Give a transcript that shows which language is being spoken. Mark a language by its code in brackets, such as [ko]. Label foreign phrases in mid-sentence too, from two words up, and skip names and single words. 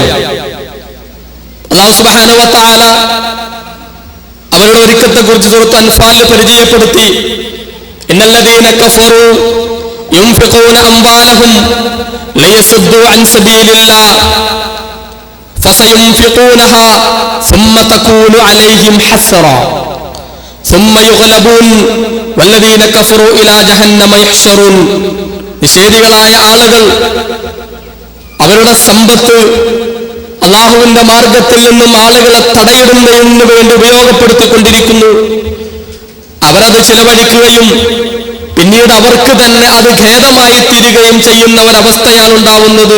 [ar] الله سبحانه وتعالى [ml] അവരുടെ ഒരുക്കത്തെ കുറിച്ച് സൂറത്ത് അൻഫാലിൽ പരിചയപ്പെടുത്തി. [ar] إن الذين كفروا ينفقون أموالهم ليصدوا عن سبيل الله فسينفقونها ثم تكون عليهم حسرا ثم يغلبون والذين كفروا الى جهنم يحشرون. [ml] നിഷേധികളായ ആളുകൾ അവരുടെ സമ്പത്ത് അല്ലാഹുവിന്റെ മാർഗത്തിൽ നിന്നും ആളുകളെ തടയിടുന്നതിന് വേണ്ടി ഉപയോഗപ്പെടുത്തിക്കൊണ്ടിരിക്കുന്നു. അവരത് ചിലവഴിക്കുകയും പിന്നീട് അവർക്ക് തന്നെ അത് ഖേദമായി തീരുകയും ചെയ്യുന്ന ഒരവസ്ഥയാണ് ഉണ്ടാവുന്നത്.